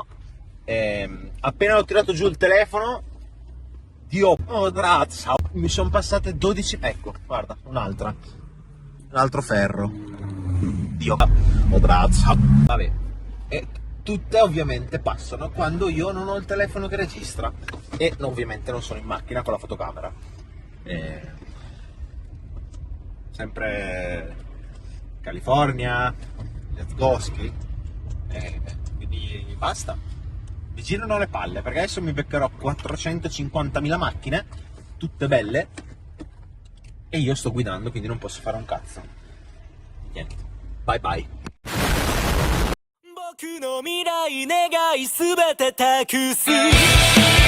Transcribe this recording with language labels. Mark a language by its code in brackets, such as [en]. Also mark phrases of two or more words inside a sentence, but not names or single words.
[it] Appena ho tirato giù il telefono, Dio, oh grazia, mi sono passate 12, ecco, guarda, un altro ferro, Dio, oh grazia, vabbè, e tutte ovviamente passano quando io non ho il telefono che registra e ovviamente non sono in macchina con la fotocamera. Sempre California, [en] let's go ski, [it] quindi basta, mi girano le palle perché adesso mi beccherò 450.000 macchine, tutte belle, e io sto guidando, quindi non posso fare un cazzo. Niente, [en] bye bye. [ja] 僕の未来願いすべて託す